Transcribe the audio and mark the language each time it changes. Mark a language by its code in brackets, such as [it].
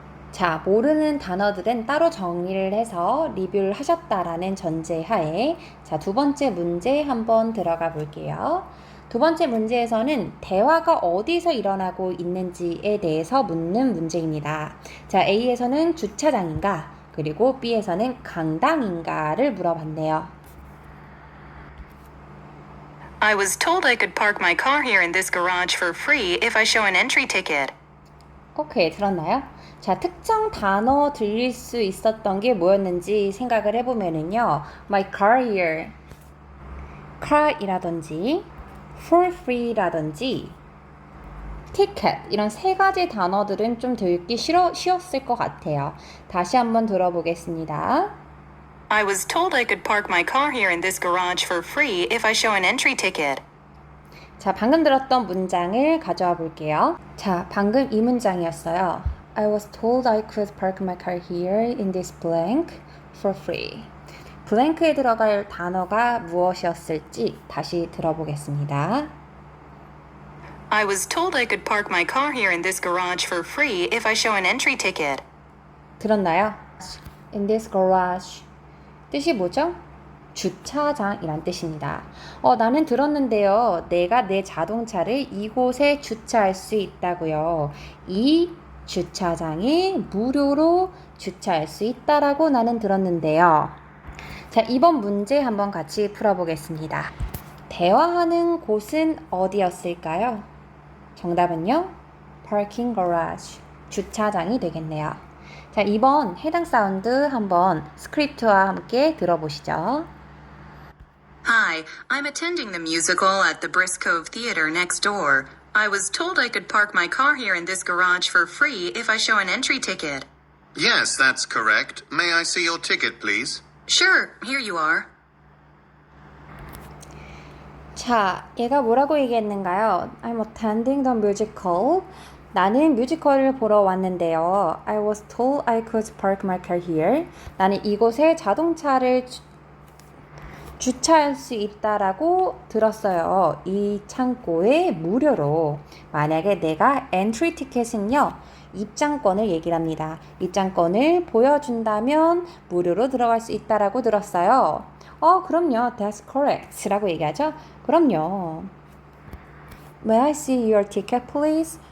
[ko] 자, 모르는 단어들은 따로 정리를 해서 리뷰를 하셨다라는 전제하에 자, 두 번째 문제 한번 들어가 볼게요. 두 번째 문제에서는 대화가 어디서 일어나고 있는지에 대해서 묻는 문제입니다. 자, A에서는 주차장인가, 그리고 B에서는 강당인가를 물어봤네요. [en] I was told I could park my car here in this garage for free if I show an entry ticket. [ko] 오케이, 들었나요? 자, 특정 단어 들릴 수 있었던 게 뭐였는지 생각을 해보면은요. [en] My car here, [ko] car이라든지 [en] for free [ko] 라든지 ticket 이런 세 가지 단어들은 좀 듣기 쉬웠을 것 같아요. 다시 한번 들어보겠습니다. [en] I was told I could park my car here in this garage for free if I show an entry ticket. [ko] 자, 방금 들었던 문장을 가져와 볼게요. 자, 방금 이 문장이었어요. [en] I was told I could park my car here in this blank for free. [ko] 블랭크에 들어갈 단어가 무엇이었을지 다시 들어보겠습니다. [en] I was told I could park my car here in this garage for free if I show an entry ticket. [ko] 들었나요? [en] In this garage. [ko] 뜻이 뭐죠? 주차장이란 뜻입니다. 나는 들었는데요. 내가 내 자동차를 이곳에 주차할 수 있다고요. 이 주차장에 무료로 주차할 수 있다라고 나는 들었는데요. 자, 이번 문제 한번 같이 풀어보겠습니다. 대화하는 곳은 어디였을까요? 정답은요? parking garage. 주차장이 되겠네요. 자, 이번 해당 사운드 한번 스크립트와 함께 들어보시죠. [en] Hi, I'm attending the musical at the Briscove Theater next door. I was told I could park my car here in this garage for free if I show an entry ticket. Yes, that's correct. May I see your ticket, please? Sure, here you are. [ko] 자, 얘가 뭐라고 얘기했는가요? [en] I'm attending the musical. [ko] 나는 뮤지컬을 보러 왔는데요. [en] I was told I could park my car here. [ko] 나는 이곳에 자동차를 주차할 수 있다라고 들었어요. 이 창고에 무료로. 만약에 내가 엔트리 티켓은요, 입장권을 얘기를 합니다. 입장권을 보여준다면 무료로 들어갈 수 있다라고 들었어요. 그럼요. [en] That's correct. [ko] 라고 얘기하죠. 그럼요. [en] May I see your ticket, please?